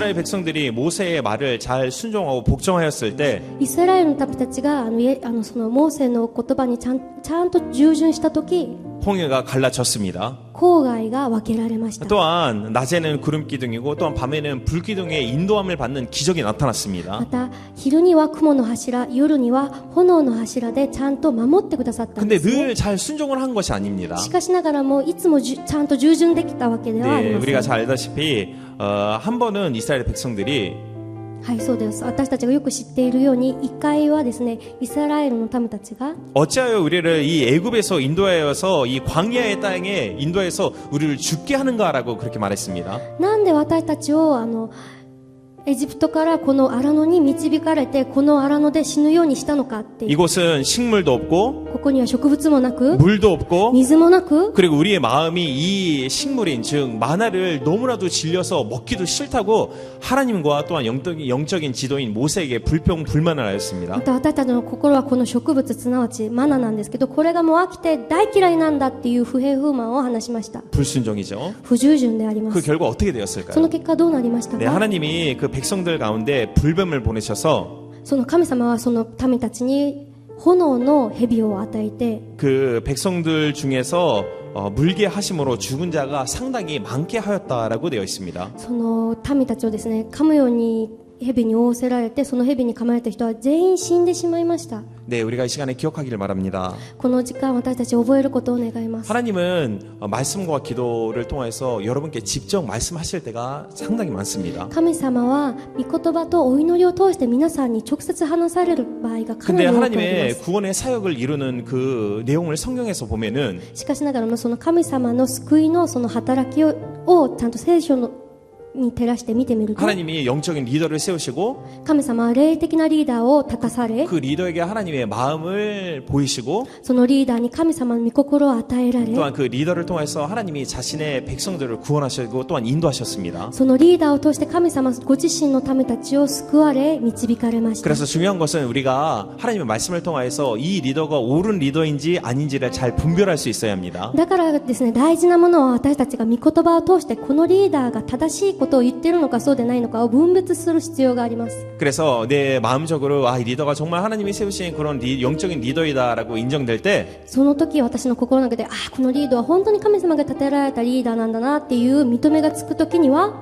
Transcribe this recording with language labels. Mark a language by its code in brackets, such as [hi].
[ko] 이스라엘 백성들이 모세의 말을 잘 순종하고 복종하였을 때 [ja] イスラエルの民たちがそのモーセの言葉にちゃんと従順したとき、 [ko] 홍해가 갈라졌습니다. [ja] 郊外が分けられました。 [ko] 또한 낮에는 구름 기둥이고 또한 밤에는 불 기둥의 인도함을 받는 기적이 나타났습니다. [ja] また昼には雲の柱、夜には炎の柱でちゃんと守ってくださったん [ko] 근데 [ja] ですね。 [ko] 늘 잘 순종을 한 것이 아닙니다. [ja] しかしながらもいつもちゃんと従順できたわけではあり [ko] 네, [ja] ませ [ko] 우리가 [ja] ん。 [ko] 잘 알다시피 한 번은 이스라엘 백성들이 [ja] はい、そうです。私たちがよく知っているように、一回はですね、イスラエルの民たちが [ko] 어찌하여 우리를 이 애굽에서 인도하여서 이 광야의 땅에 인도해서 우리를 죽게 하는가라고 그렇게 말했습니다. [ja] なんで私たちをエジプトからこの荒野に導かれて、この荒野で死ぬようにしたのかっていう。 [ko] 이곳은 식물도 없고 [ja] ここには植物もなく、 [ko] 물도 없고 [ja] 水もなく、 [ko] 그리고 우리의 마음이 이 식물인 즉 마나를 너무나도 질려서 먹기도 싫다고 하나님과 또한 영적인 지도인 모세에게 불평불만을 [ja] ま [ko] 하였습니다. [ja] た私たちの心はこの植物、すなわちマナなんですけど、これがもう飽きて大嫌いなんだっていう不平不満を話しました。 [ko] 불순종이죠. [ja] 不従順でありま [ko] 그 [ja] す。 [ko] 결과 어떻게 [ja] その結果どうなりました [ko] 네, [ja] か？ [ko] 하나님이 그 백성들 가운데 불뱀을 보내셔서 [ja] その神様はその民たちに炎の蛇を与えて、 [ko] 그 백성들 중에서 물게 하심으로 죽은 자가 상당히 많게 하였다라고 되어 있습니다. [ja] その民たちをですね、噛むように蛇に仰せられて、その蛇に噛まれた人は全員死んでしまいました。 [ko] 네, 우리가 이 시간에 기억하기를 바랍니다. [ja] この時間、私たち覚えることを願います。 [ko] 하나님은 말씀과 기도를 통해서 여러분께 직접 말씀하실 때가 상당히 많습니다. [ja] 神様は御言葉とお祈りを通して皆さんに直接話される場合がかな [ko] 근데 [ja] り多くありま [ko] 하나님의 [ja] す。 [ko] 구원의 사역을 이루는 그 내용을 성경에서 보면은 [ja] しかしながらもその神様の救いのその働きをちゃんと聖書に照らして見てみると、 [ko] 하나님이 영적인 리더를 세우시고 [ja] 神様は霊的なリーダーを立たされ、 [ko] 그 리더에게 하나님의 마음을 보이시고 [ja] そのリーダーに神様の御心を与えられ、 [ko] 또한 그 리더를 통해서 하나님이 자신의 백성들을 구원하시고 또한 인도하셨습니다. [ja] そのリーダーを通して神様ご自身の民たちを救われ導かれました。 [ko] 그래서 중요한 것은 우리가 하나님의 말씀을 통해서 이 리더가 옳은 리더인지 아닌지를 잘 분별할 수 있어야 합니다. [ja] だからですね、大事なものは私たちが御言葉を通してこのリーダーが正しいことを言っているのかそうでないのかを分別する必要があります。 [ko] 그래서 내 마음적으로 이 리더가 정말 하나님이 세우신 그런 영적인 리더이다라고 인정될 때 [ja] その時私の心の中でこのリードは本当に神様が立てられたリーダーなんだなっていう認めがつく時には